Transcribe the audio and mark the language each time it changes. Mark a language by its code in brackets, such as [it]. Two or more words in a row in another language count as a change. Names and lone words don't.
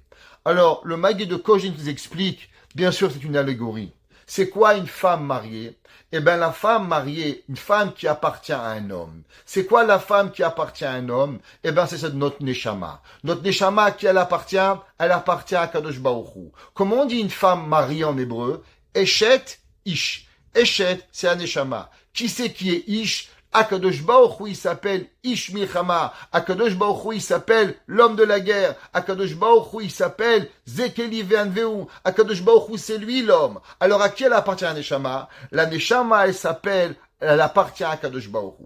[fr] Alors, le Maguide de Koznitz nous explique, bien sûr, c'est une allégorie. C'est quoi une femme mariée? Eh bien, la femme mariée, une femme qui appartient à un homme. C'est quoi la femme qui appartient à un homme? Eh bien, c'est notre Neshama. Notre Neshama, à qui elle appartient? Elle appartient à Kadosh Baruch Hu. Comment on dit une femme mariée en hébreu? [he] אשת איש אשת, [fr] c'est un Neshama. Qui c'est qui est Ish? Akadosh Baruch Hu, il s'appelle [he] איש מלחמה. [fr] Akadosh Baruch Hu, il s'appelle l'homme de la guerre. Akadosh Baruch Hu, il s'appelle [he] זה אלי ואנוהו. [fr] Akadosh Baruch Hu, c'est lui l'homme. Alors à qui elle appartient la Neshama? La Neshama, elle appartient à Akadosh Baruch Hu.